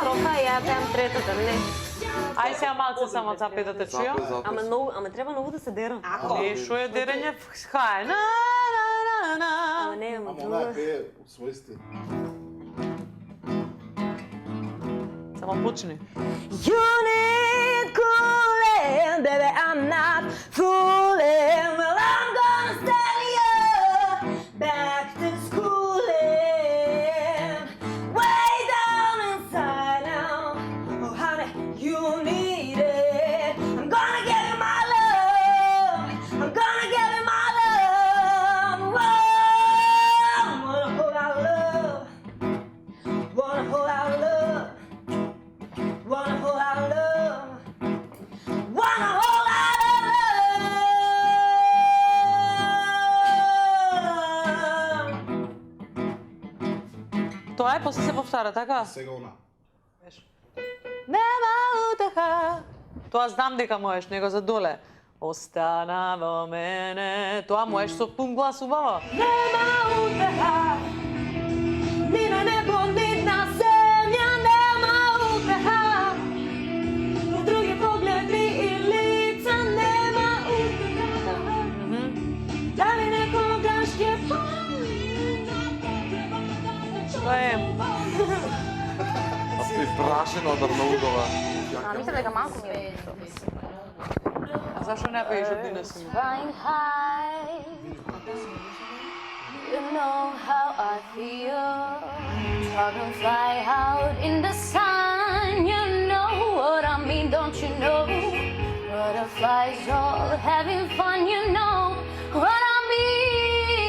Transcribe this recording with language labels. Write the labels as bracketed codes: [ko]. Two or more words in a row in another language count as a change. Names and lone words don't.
[mk] строфа, ја пеам третата, не. Ај сега малце само запе да те чујам. Ама треба многу да се дерам. Не, шо е дерење? Хај, на. Ама не, ама Ама она ја пее у свој стил. Само почни. [en] You need cooling, baby, I'm not fooling. Well, I'm gonna send you back to schooling. Way down inside now. Oh, honey, you need it. I'm gonna give you my love. I'm gonna give you my love. Whoa, wanna hold our love. Wanna hold our love. Wanna hold our love. Wanna hold our love. [mk] Тоа е, после се повтара, така? Сега она. Нема утеха. Тоа знам дека можеш, него за доле. Остана во мене. Тоа можеш со пун глас убаво. Нема утеха, ни на небо, ни на земја. Нема утеха, у други погледи и лица. Нема утеха, да ли некогаш је Тоа е. Аз ти прашено да многува. Мислам дека малку ми е. Зашо не пееш од Дина Симон? [en] Flying high, you know how I feel. Dragonfly out in the sun, you know what I mean, don't you know? Butterflies all having fun, you know what I mean.